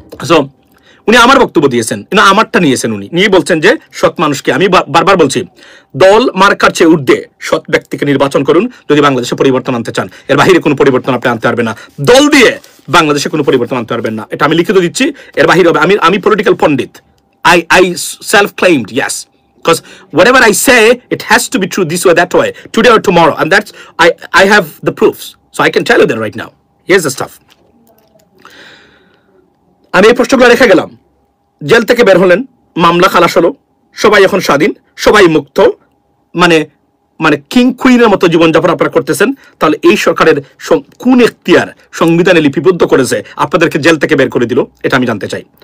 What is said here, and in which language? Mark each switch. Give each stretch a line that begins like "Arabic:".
Bangla: So উনি আমার বক্তব্য দিয়েছেন, আমারটা নিয়েছেন, উনি নিয়ে বলছেন যে সৎ মানুষকে, আমি বারবার বলছি, দল মার্কার চেয়ে ঊর্ধ্বে সৎ ব্যক্তিকে নির্বাচন করুন যদি বাংলাদেশে পরিবর্তন আনতে চান। এর বাইরে কোনো পরিবর্তন আপনি আনতে পারবেন না, দল দিয়ে বাংলাদেশে কোনো পরিবর্তন আনতে পারবেন না, এটা আমি লিখিত দিচ্ছি। এর বাইরে হবে, আমি political Pandit,
English: I self-claimed, yes, because whatever I say, it has to be true this way, that way, today or tomorrow, and that's I have the proofs, so I can tell you that right now. Here's the stuff.
Bangla: আমি এই প্রশ্নগুলো রেখে গেলাম, jail থেকে বের হলেন, মামলা খালাস হলো, সবাই এখন স্বাধীন, সবাই মুক্ত, মানে মানে কিং কুইনের মতো জীবনযাপন আপনারা করতেছেন। তাহলে এই সরকারের কোন এখতিয়ার সংবিধানে লিপিবদ্ধ করেছে আপনাদেরকে জেল থেকে বের করে দিল? এটা আমি জানতে চাই।